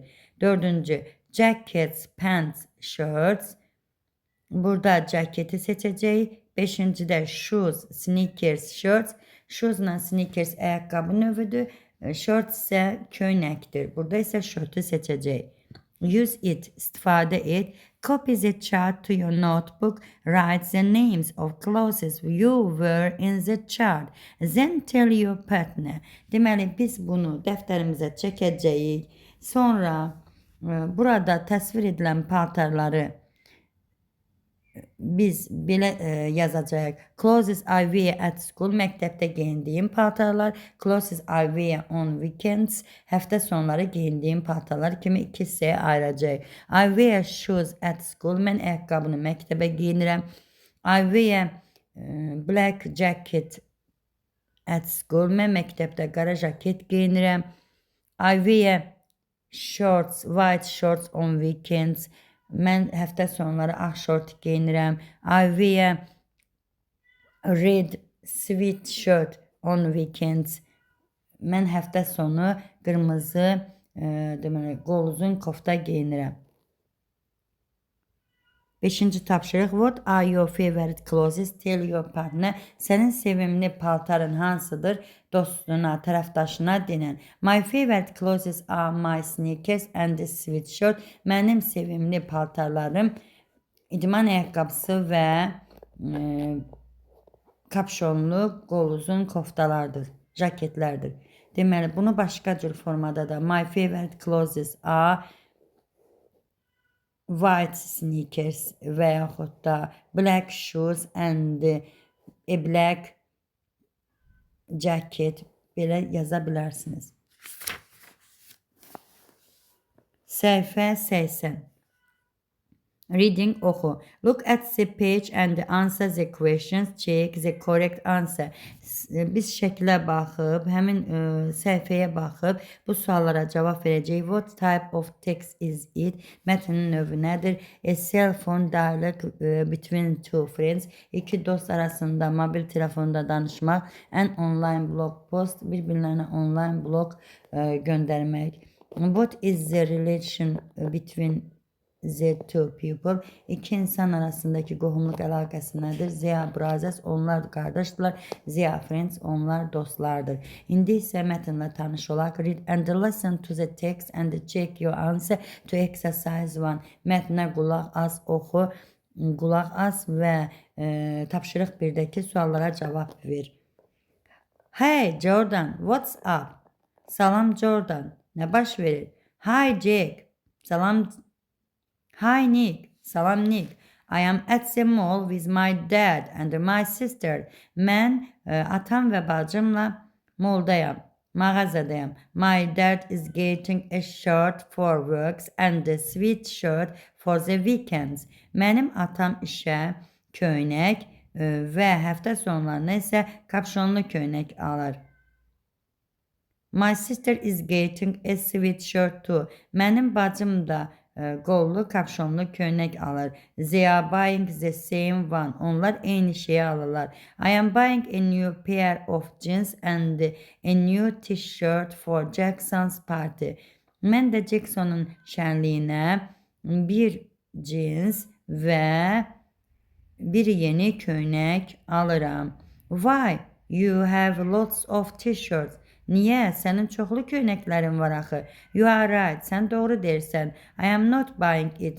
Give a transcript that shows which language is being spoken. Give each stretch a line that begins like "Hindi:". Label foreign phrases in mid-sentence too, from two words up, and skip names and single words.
English: 4. Jackets, pants, shirts.
Azerbaijani: Burada jaketi seçəcəyik. 5-cidə
English: shoes, sneakers, shirts.
Azerbaijani: Shoesla sneakers ayaqqabı növüdür. Shorts isə köynəkdir. Burada isə shirtı seçəcəyik.
English: Use it,
Azerbaijani: istifadə et.
English: Copy the chart to your notebook. Write the names of clothes you wear in the chart. Then tell your partner.
Azerbaijani: Deməli, biz bunu dəftərimizə çəkəcəyik. Sonra burada təsvir edilən paltarları biz belə yazacağıq.
English: Clothes I wear at school,
Azerbaijani: məktəbdə geyindiyim paltarlar.
English: Clothes I wear on weekends,
Azerbaijani: həftə sonları geyindiyim paltarlar kimi iki hissəyə ayıracağıq.
English: I wear shoes at school,
Azerbaijani: mən ayaqqabını məktəbə geyinirəm.
English: I wear black jacket at school,
Azerbaijani: mən məktəbdə qara jaket geyinirəm.
English: I wear shorts, white shorts on weekends,
Azerbaijani: mən həftə sonları ağ şort geyinirəm.
English: I wear red sweatshirt on weekends,
Azerbaijani: mən həftə sonu qırmızı deməli qol uzun kofta geyinirəm. 5-ci tapşırıq.
English: What are your favorite clothes? Tell your partner.
Azerbaijani: Sənin sevimli paltarın hansıdır? Dostuna, tərəfdaşına denən.
English: My favorite clothes are my sneakers and sweatshirt.
Azerbaijani: Mənim sevimli paltarlarım idman ayaqqabısı və kapşonlu qol uzun koftalardır, jaketlərdir. Deməli, bunu başqa cür formada da
English: my favorite clothes are white sneakers
Azerbaijani: və yaxud da
English: black shoes and a black jacket
Azerbaijani: belə yaza bilərsiniz. Səhifə 80.
English: Reading, oxu. Look at the page and answer the questions. Check the correct answer.
Azerbaijani: Biz şəklə baxıb, həmin səhifəyə baxıb bu suallara cavab verəcəyik.
English: What type of text is it?
Azerbaijani: Mətnin növü nədir?
English: A cell phone dialogue between two friends.
Azerbaijani: İki dost arasında mobil telefonda danışmaq.
English: An online blog post.
Azerbaijani: Bir-birlərinə
English: online blog
Azerbaijani: göndərmək.
English: What is the relation between the two people?
Azerbaijani: İki insan arasındaki qohumluq əlaqəsi nədir?
English: They are brothers,
Azerbaijani: onlar qardaşdırlar.
English: They are friends,
Azerbaijani: onlar dostlardır. İndi isə mətnlə tanış olaq.
English: Read and listen to the text and check your answer to exercise 1.
Azerbaijani: Mətnə qulaq as, oxu, qulaq as və tapşırıq 1-dəki suallara cavab ver.
English: Hey Jordan, what's up?
Azerbaijani: Salam Jordan, nə baş verir?
English: Hi Jack, salam. Hi Nick, salam Nick. I am at the mall with my dad and my sister.
Azerbaijani: Mən atam və bacımla moldayam, mağazadayam.
English: My dad is getting a shirt for works and a sweatshirt for the weekends.
Azerbaijani: Mənim atam işə köynək və həftə sonlarına isə kapşonlu köynək alır.
English: My sister is getting a sweatshirt too.
Azerbaijani: Mənim bacım da qollu kapşonlu köynək alır.
English: They are buying the same one.
Azerbaijani: Onlar eyni şeyi alırlar.
English: I am buying a new pair of jeans and a new t-shirt for Jackson's party.
Azerbaijani: Mən də Jackson'un şənliyinə bir jeans və bir yeni köynək alıram.
English: Why? You have lots of t-shirts.
Azerbaijani: Niyə? Sənin çoxlu köynəklərin var axı.
English: You are right.
Azerbaijani: Sən doğru deyirsən.
English: I am not buying it.